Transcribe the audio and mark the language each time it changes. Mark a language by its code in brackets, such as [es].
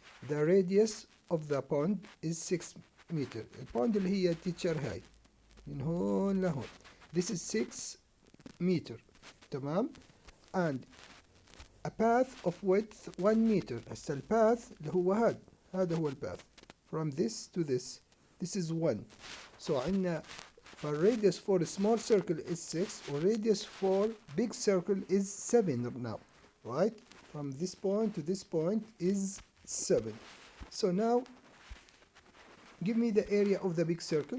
[en] The radius of the pond is 6 meter. [ar] البوند اللي هي teacher هاي من هون لهون. [en] This is 6 meter. تمام. And a path of width 1 meter. [ar] هسه الباث اللي هو هذا هو الباث. [en] From this to this. This is 1. So [ar] عندنا [en] radius for a small circle is 6 or radius for big circle is 7 now, right? From this point to this point is 7. So now give me the area of the big circle.